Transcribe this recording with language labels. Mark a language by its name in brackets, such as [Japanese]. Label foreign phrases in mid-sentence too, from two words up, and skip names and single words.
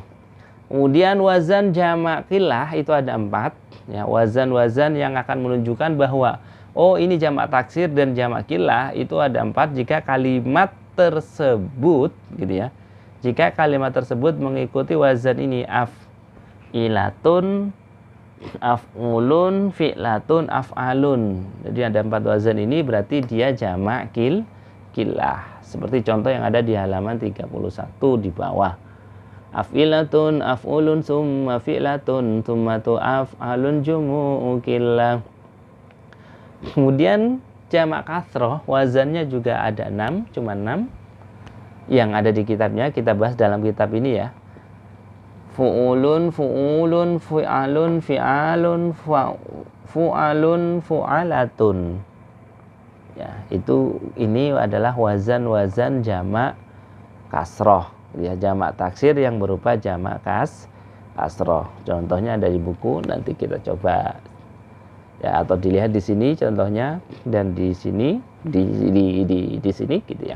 [Indonesian] Kemudian wazan jamak kilah itu ada 4 ya, wazan-wazan yang akan menunjukkan bahwa ini jamak taksir dan jamak kilah itu ada 4 jika kalimat tersebut gitu ya. Jika kalimat tersebut mengikuti wazan ini, [Arabic] أفعلة، أفعل، فعلة، أفعال. [Indonesian] Jadi ada 4 wazan ini berarti dia jamak kilah. Seperti contoh yang ada di halaman 31 di bawah. [Arabic] أفعلة، أفعل، ثم فعلة، ثم أفعال، جموع قلة. [Indonesian] Kemudian jamak kasroh wazannya juga ada 6, cuma 6 yang ada di kitabnya. Kita bahas dalam kitab ini ya. [Arabic] فعول، فعل، فعال، فعلان، فعال، فعالة. [Indonesian] Ya, ini adalah wazan-wazan jamak kasroh. Ya, jamak taksir yang berupa jamak kasroh. Contohnya ada di buku, nanti kita coba ya, atau dilihat di sini contohnya, dan di sini di sini gitu ya.